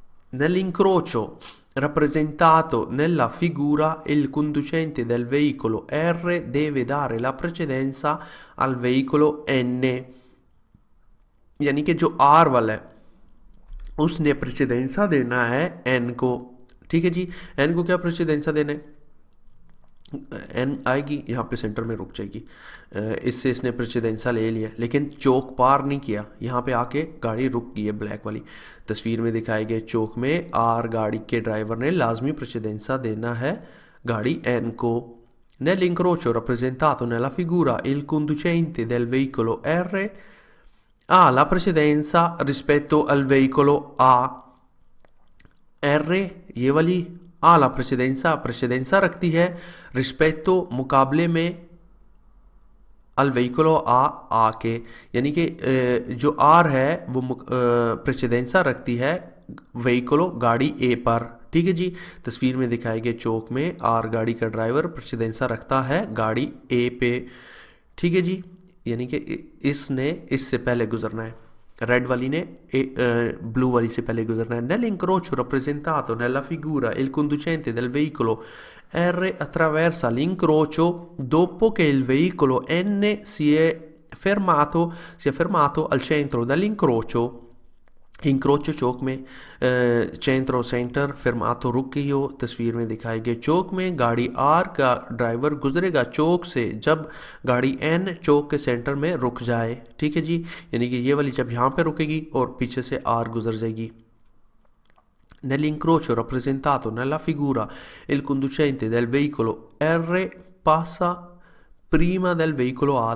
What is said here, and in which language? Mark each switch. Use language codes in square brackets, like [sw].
[it] Nell'incrocio rappresentato nella figura il conducente del veicolo R deve dare la precedenza al veicolo N, [hi] यानी कि जो R वाला है उसने प्रेसिडेंसा देना है N को, ठीक है जी। N को क्या प्रेसिडेंसा देना है, एन आएगी, यहाँ पे सेंटर में रुक जाएगी। इससे इसने प्रेसिडेंसा ले लिया, लेकिन चौक पार नहीं किया, यहाँ पे आके गाड़ी रुक गई है ब्लैक वाली। तस्वीर में दिखाए गए चौक में आर गाड़ी के ड्राइवर ने लाजमी प्रेसिडेंसा देना है गाड़ी एन को। [it] Nell'incrocio rappresentato nella figura il conducente del veicolo R ha la precedenza rispetto al veicolo A। [hi] R ये वाली आ [it] la precedenza [hi] रखती है रिस्पेक्टो मुकाबले में अल व्हीकलो आ के, यानी कि जो आर है वो प्रेसिडेंसा रखती है व्हीकलो गाड़ी ए पर। ठीक है जी, तस्वीर में दिखाए गए चौक में आर गाड़ी का ड्राइवर प्रेसिडेंसा रखता है गाड़ी ए पे। ठीक है जी, यानी कि इसने इससे पहले गुजरना है, रेड वाली ने ब्लू वाली से पहले गुजरना है। [it] Nell'incrocio rappresentato nella figura il conducente del veicolo R attraversa l'incrocio dopo che il veicolo N si è fermato al centro dell'incrocio। [hi] इंक्रोचो चौक में centro सेंटर fermato रुक गई हो। तस्वीर में दिखाए गए चौक में गाड़ी आर का ड्राइवर गुजरेगा चौक से जब गाड़ी एन चौक के सेंटर में रुक जाए। ठीक है जी, यानी कि ये वाली जब यहाँ पे रुकेगी और पीछे से आर गुजर जाएगी। [it] Nell'incrocio rappresentato nella figura il conducente del veicolo R passa prima del veicolo A।